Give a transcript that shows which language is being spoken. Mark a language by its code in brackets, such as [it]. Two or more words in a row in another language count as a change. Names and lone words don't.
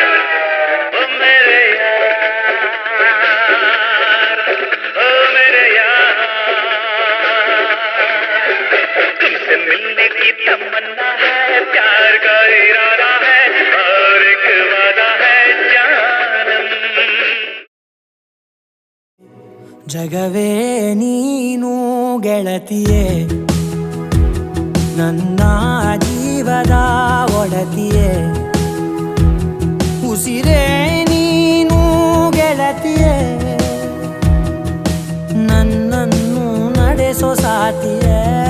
[hi] ओ मेरे यार, ओ मेरे यार, तुमसे मिलने की तमन्ना है, प्यार का इरादा है और एक वादा है जानम। [kn] ಜಗವೇ ನೀನು ಗೆಳತಿಯೇ, ನನ್ನ ಜೀವದ ಒಡತಿಯೇ. ಉಸಿರೇ ನೀನು ಗೆಳತಿಯೇ, ನನ್ನನ್ನು ನಡೆಸೋ ಸಾತಿಯೇ.